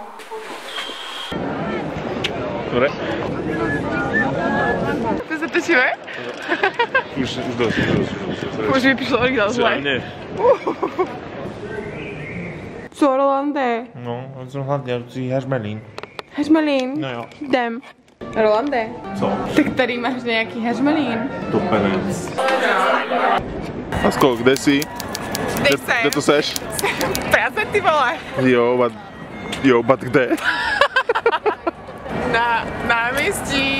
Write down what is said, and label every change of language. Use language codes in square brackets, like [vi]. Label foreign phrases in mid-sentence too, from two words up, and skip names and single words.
[sk] Dobre? To sa točíme? Už dosť. Už mi prišlo originál zle. Nie. [cs] Co, Rolande? [sk] No, som hlavne hažmelín. Hažmelín? [cs] No jo. Jdem. Rolande? Co? Tak tady máš nejaký hažmelín. [sk] Tupenec. Asko, kde si? [cs] Kde to seš? V Praze, ty vole. Jo, but kde? Na náměstí.